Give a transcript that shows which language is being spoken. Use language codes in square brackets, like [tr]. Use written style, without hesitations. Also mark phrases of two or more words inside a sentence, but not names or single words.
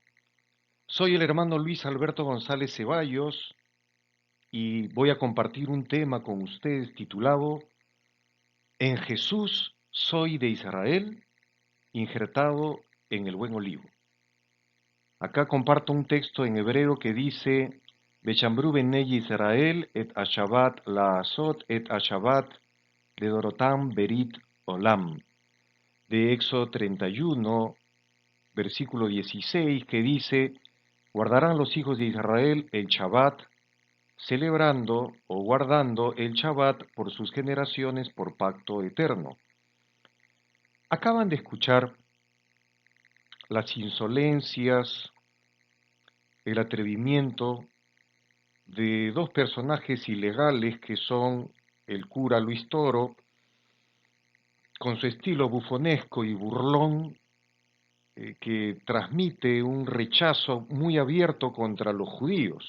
[es] Soy el hermano Luis Alberto González Ceballos y voy a compartir un tema con ustedes titulado En Jesús soy de Israel, injertado en el buen olivo. Acá comparto un texto en hebreo que dice [he] ושמרו בני ישראל את השבת לעשות את השבת לדרתם ברית עולם, [es] de Éxodo 31, versículo 16, que dice, guardarán los hijos de Israel el Shabbat, celebrando o guardando el Shabbat por sus generaciones por pacto eterno. Acaban de escuchar las insolencias, el atrevimiento de dos personajes ilegales que son el cura Luis Toro, con su estilo bufonesco y burlón, que transmite un rechazo muy abierto contra los judíos.